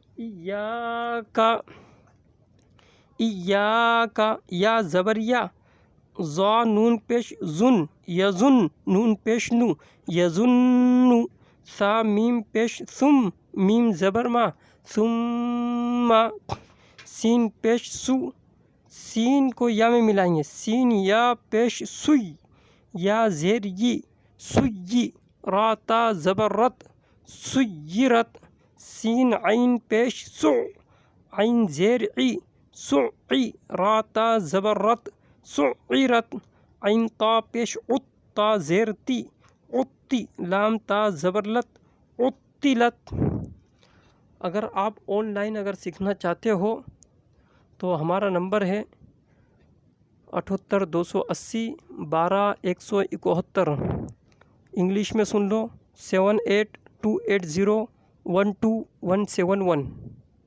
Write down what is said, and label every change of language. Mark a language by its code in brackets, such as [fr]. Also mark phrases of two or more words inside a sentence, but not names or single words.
[ur] ایاکا یا زبر یا ضا نون پیش زن یزن نون پیش نو یزن سا میم پیش ثم میم زبر ما ثم سین پیش سو سین کو یا میں ملائیں گے سین یا پیش سوی یا زیر ی سوی را تا زبر رت سیرت سین عین پیش سو عین زیر عی سعی را تا زبر رت سعیرت عین تا پیش عط تا زیر تی عطی لام تا زبر لت عطلت۔ اگر آپ آن لائن اگر سیکھنا چاہتے ہو تو ہمارا نمبر ہے 78 280 12 171۔ انگلش میں سن لو 78 280 12171۔